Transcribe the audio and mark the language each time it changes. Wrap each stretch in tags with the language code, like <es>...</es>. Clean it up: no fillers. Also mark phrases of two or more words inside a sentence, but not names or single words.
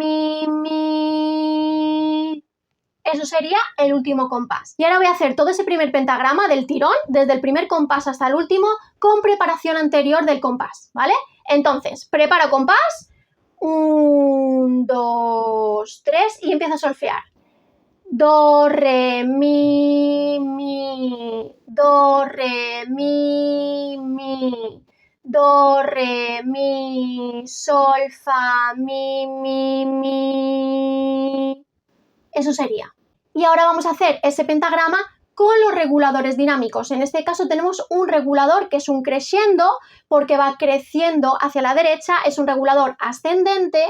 <es>Eso sería el último compás. Y ahora voy a hacer todo ese primer pentagrama del tirón, desde el primer compás hasta el último, con preparación anterior del compás, ¿vale? Entonces, preparo compás. 1, 2, 3 y empiezo a solfear. Do, re, mi. Do, re, mi. Do, re, mi. Sol, fa, mi. Eso sería. Y ahora vamos a hacer ese pentagrama con los reguladores dinámicos. En este caso tenemos un regulador que es un crescendo porque va creciendo hacia la derecha, es un regulador ascendente.</es>